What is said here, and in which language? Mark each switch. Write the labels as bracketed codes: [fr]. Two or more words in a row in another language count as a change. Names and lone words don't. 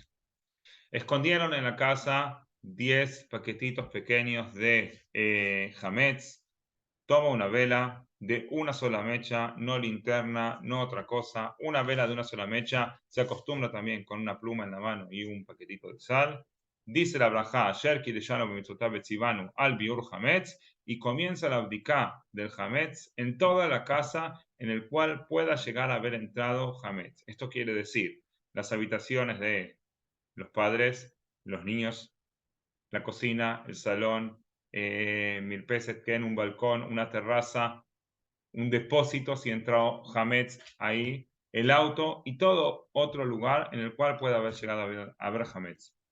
[es] Escondieron en la casa 10 paquetitos pequeños de Hametz. Toma una vela de una sola mecha, no linterna, no otra cosa. Una vela de una sola mecha. Se acostumbra también con una pluma en la mano y un paquetito de sal. Dice la brajá, [he] אשר קדשנו במצוותיו וצונו על ביעור חמץ, [es] y comienza la abdicá del Hametz en toda la casa en el cual pueda llegar a haber entrado Hametz. Esto quiere decir las habitaciones de los padres, los niños, la cocina, el salón, Mirpeset, que en un balcón, una terraza, un depósito si entró Hametz ahí, el auto y todo otro lugar en el cual pueda haber llegado a haber Hametz.